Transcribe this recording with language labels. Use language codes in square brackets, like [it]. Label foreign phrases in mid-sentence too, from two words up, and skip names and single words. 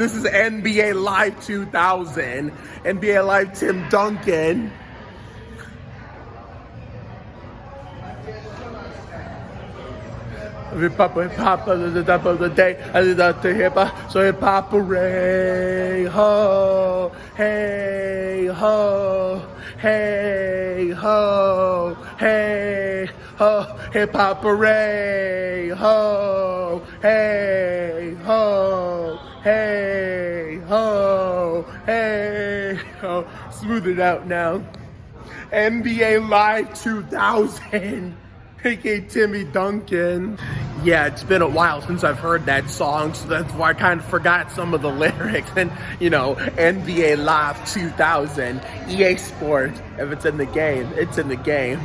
[en] This is NBA Live 2000. NBA Live Tim Duncan. Hip hop at the top of the day. I did that to hip hop, so hip hop hooray ho, hey ho, hey ho, hey ho, hip hop hooray ho, hey ho, hey ho, hey ho. Smooth it out now. NBA Live 2000. aka Timmy Duncan. Yeah, it's been a while since I've heard that song, so that's why I kind of forgot some of the lyrics. And, you know, NBA Live 2000, EA Sports, if it's in the game, it's in the game.